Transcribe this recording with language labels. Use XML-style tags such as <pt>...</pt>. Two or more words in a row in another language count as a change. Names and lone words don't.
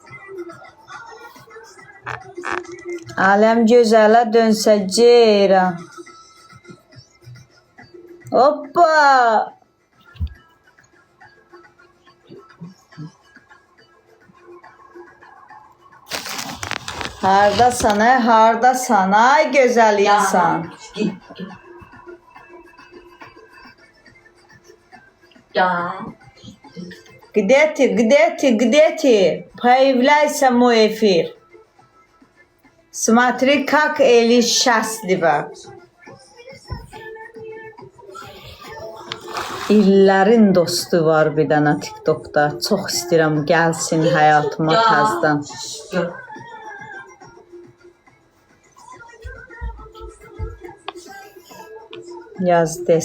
<az>Aləm gözələ dönsə ceyran. Hoppa! Hardasan, hardasan, ay gözəl insan.</az> <ru>Где ты? Появляйся в мой эфир. Смотри, как Эли счастлива.</ru> <az>İllərin dostu var bir dənə TikTokda. Çox istəyirəm gəlsin həyatıma təzdən. Yaz des.</az>